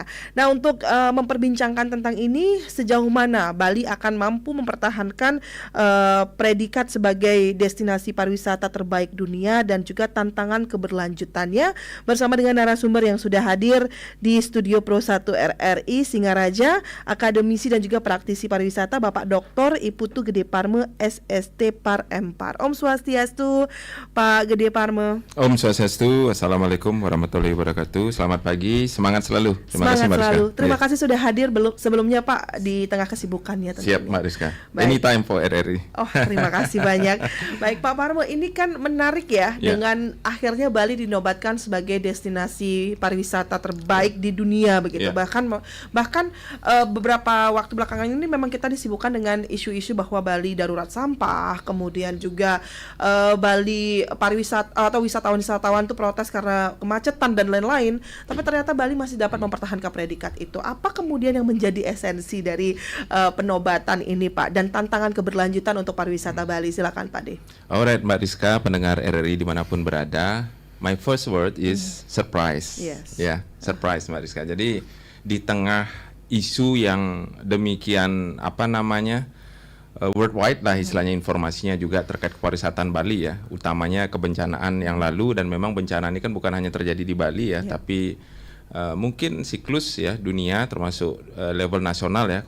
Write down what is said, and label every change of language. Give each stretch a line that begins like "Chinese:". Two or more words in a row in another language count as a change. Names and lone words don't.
Indonesian: Nah, untuk memperbincangkan tentang ini, sejauh mana Bali akan mampu mempertahankan predikat sebagai destinasi pariwisata terbaik dunia dan juga tantangan keberlanjutannya, bersama dengan narasumber yang sudah hadir di Studio Pro 1 RRI Singaraja, akademisi dan juga praktisi pariwisata Bapak Dr. Iputu Gede Parme SST Par Empar.
Balinese: Om Swastiastu,
Indonesian: Pak Gede Parme.
Balinese: Om Swastiastu,
Arabic: السلام عليكم ورحمة الله وبركاته.
Indonesian: Selamat pagi, semangat selalu. Semangat selalu. Terima kasih sudah hadir sebelumnya Pak di tengah kesibukannya tentunya. Siap Mbak Rizka.
English: Anytime for RRI.
Indonesian: Oh, terima kasih banyak. Baik Pak Parme, ini kan menarik ya, dengan akhirnya Bali dinobatkan sebagai destinasi pariwisata terbaik di dunia begitu. Bahkan beberapa waktu belakangan ini memang kita disibukkan dengan isu-isu bahwa Bali darurat sampah, kemudian juga Bali pariwisata atau wisatawan itu protes karena kemacetan dan lain-lain. Tapi ternyata Bali masih dapat mempertahankan predikat itu. Apa kemudian yang menjadi esensi dari penobatan ini Pak, dan tantangan keberlanjutan untuk pariwisata Bali? Silakan Pak De. Alright Mbak Rizka, pendengar RRI dimanapun berada.
English: My first word is surprise. Yes.
Indonesian: Ya, surprise Mbak Rizka. Jadi di tengah isu yang demikian worldwide lah istilahnya, informasinya juga terkait kepariwisataan Bali ya, utamanya kebencanaan yang lalu, dan memang bencana ini kan bukan hanya terjadi di Bali ya, tapi mungkin siklus ya dunia termasuk level nasional ya.